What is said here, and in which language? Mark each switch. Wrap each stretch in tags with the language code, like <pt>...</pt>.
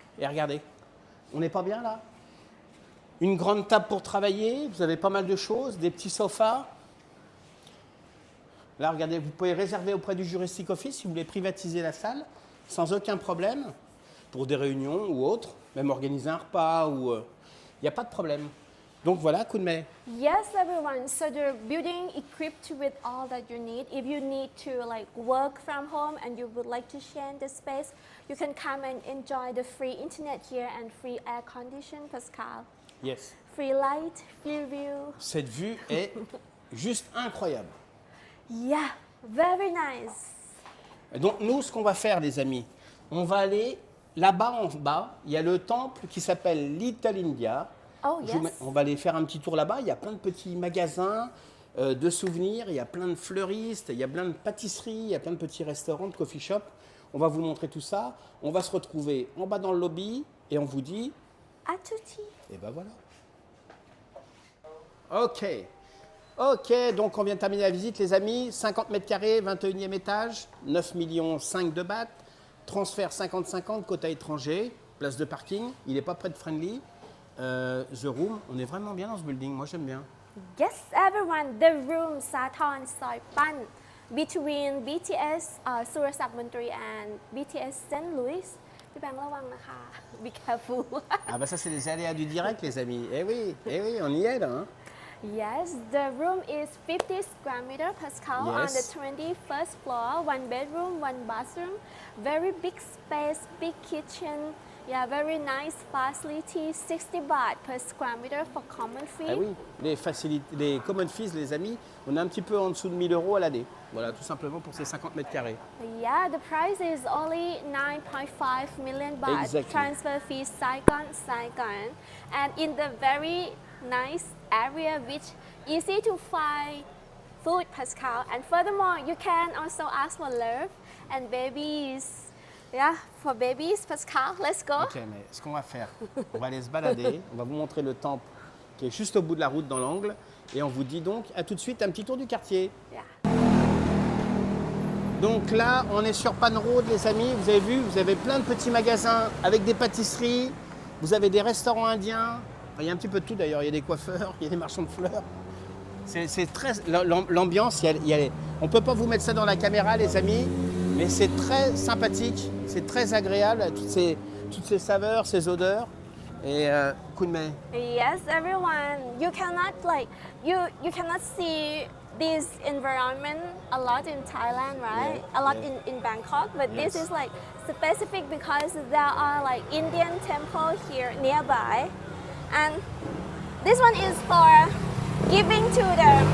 <fr>Et regardez, on n'est pas bien là? Une grande table pour travailler, vous avez pas mal de choses, des petits sofas. Là, regardez, vous pouvez réserver auprès du Jurassic Office si vous voulez privatiser la salle, sans aucun problème, pour des réunions ou autres, même organiser un repas, ou il n'y a pas de problème. Donc voilà, Khun Mei.</fr> <en>Yes, everyone. So the building equipped with all that you need. If you need to like work from home and you would like to share the space, you can come and enjoy the free internet here and free air condition, Pascal. Yes. Free light, free view.</en> <fr>Cette vue est juste incroyable.</fr> <en>Yeah, very nice.</en> <fr>Donc nous, ce qu'on va faire, les amis, on va aller là-bas en bas. Il y a le temple qui s'appelle Little India.</fr> <en>Oh, yes.</en> <fr>On va aller faire un petit tour là-bas. Il y a plein de petits magasins de souvenirs. Il y a plein de fleuristes. Il y a plein de pâtisseries. Il y a plein de petits restaurants, de coffee shop. On va vous montrer tout ça. On va se retrouver en bas dans le lobby et on vous dit... À tutti. Et ben voilà. Ok, donc on vient de terminer la visite, les amis. 50 mètres carrés, 21e étage, 9,5 millions de bahts. Transfert 50-50, quota étranger, place de parking. Il n'est pas près de Friendly. The Room, on est vraiment bien dans ce building. Moi, j'aime bien.</fr> <en>Yes, everyone. The room Sathorn Soipan between BTS Surasak Mantri and BTS St. Louis.</en> <th>พี่แบงค์ระวังนะคะ</th> <en>Be careful.</en> <fr>Ah bah ça, c'est les aléas du direct, les amis. Eh oui, on y est là. Hein.</fr> <en>Yes, the room is 50 square meter, Pascal, on the Yes. 21st floor, one bedroom, one bathroom, very big space, big kitchen, yeah, very nice facility, 60 baht per square meter for common fee.</en> <fr>Ah oui, les common fees, les amis, on est un petit peu en dessous de 1 000 € à l'année. Voilà, tout simplement pour ces 50 mètres carrés.</fr> <en>Yeah, the price is only 9.5 million baht. Exactly. Transfer fee Saigon. And in the very nice area which easy to find food, Pascal. And furthermore, you can also ask for love and babies. Yeah, for babies, Pascal. Let's go.</en> <fr>Ok, mais ce qu'on va faire, on va aller se balader, on va vous montrer le temple qui est juste au bout de la route dans l'angle. Et on vous dit donc à tout de suite un petit tour du quartier.</fr> <en>Yeah.</en> <fr>Donc là, on est sur Pan Road, les amis. Vous avez vu, vous avez plein de petits magasins avec des pâtisseries. Vous avez des restaurants indiens. Enfin, il y a un petit peu de tout d'ailleurs. Il y a des coiffeurs, il y a des marchands de fleurs. C'est très l'ambiance. On ne peut pas vous mettre ça dans la caméra, les amis, mais c'est très sympathique. C'est très agréable, toutes ces saveurs, ces odeurs. Et Khun Mei.</fr> <en>Yes, everyone. You cannot you cannot see this environment a lot in Thailand, right? Yeah, A lot yeah. in Bangkok, but Yes. this is like specific because there are like Indian temple here nearby, and this one is for giving to the</en>